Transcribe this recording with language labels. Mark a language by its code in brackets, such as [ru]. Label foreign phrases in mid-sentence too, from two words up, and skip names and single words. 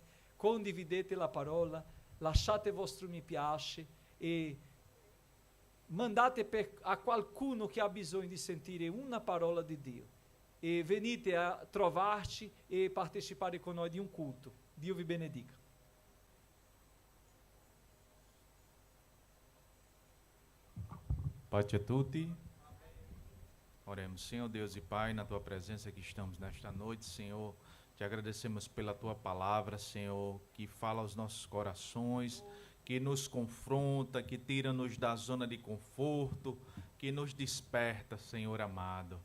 [it] Condividete la parola, lasciate il vostro mi piace e mandate a qualcuno che ha bisogno di sentire una parola di Dio. E venite a trovarci e partecipare con noi di un culto. Dio vi benedica. Pace a tutti. [pt] Oremos. Senhor Deus e Pai, na Tua presença que estamos nesta noite, Senhor, te agradecemos pela Tua palavra, Senhor, que fala aos nossos corações, que nos confronta, que tira-nos da zona de conforto, que nos desperta, Senhor amado.